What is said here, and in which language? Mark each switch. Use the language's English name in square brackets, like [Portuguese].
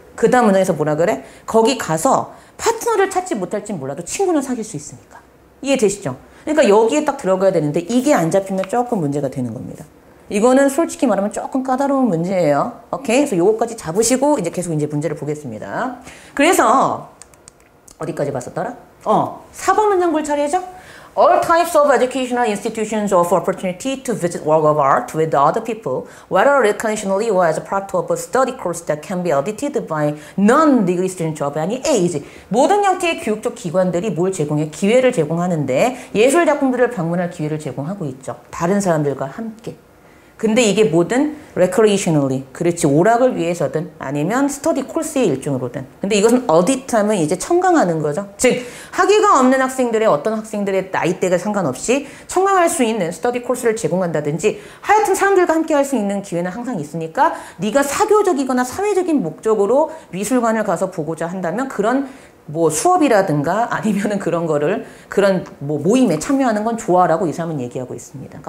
[Korean] 그 다음 문장에서 뭐라 그래? 거기 가서 파트너를 찾지 못할진 몰라도 친구는 사귈 수 있으니까. 이해되시죠? 그러니까 여기에 딱 들어가야 되는데 이게 안 잡히면 조금 문제가 되는 겁니다. 이거는 솔직히 말하면 조금 까다로운 문제예요. 오케이? 그래서 요거까지 잡으시고 이제 계속 이제 문제를 보겠습니다. 그래서 어디까지 봤었더라? 4번 문장 볼 차례죠? [English] All types of educational institutions offer opportunity to visit work of art with other people, whether recreationally or as a part of a study course that can be audited by non-degree students of any age. [Korean] 모든 형태의 교육적 기관들이 뭘 제공해? 기회를 제공하는데 예술 작품들을 방문할 기회를 제공하고 있죠. 다른 사람들과 함께. 근데 이게 뭐든 recreationally, 그렇지, 오락을 위해서든 아니면 스터디 코스의 일종으로든. 근데 이것은 어디타면 이제 청강하는 거죠. 즉 학위가 없는 학생들의 어떤 학생들의 나이대가 상관없이 청강할 수 있는 스터디 코스를 제공한다든지 하여튼 사람들과 함께 할 수 있는 기회는 항상 있으니까 네가 사교적이거나 사회적인 목적으로 미술관을 가서 보고자 한다면 그런 뭐 수업이라든가 아니면은 그런 거를 그런 뭐 모임에 참여하는 건 좋아라고 이 사람은 얘기하고 있습니다.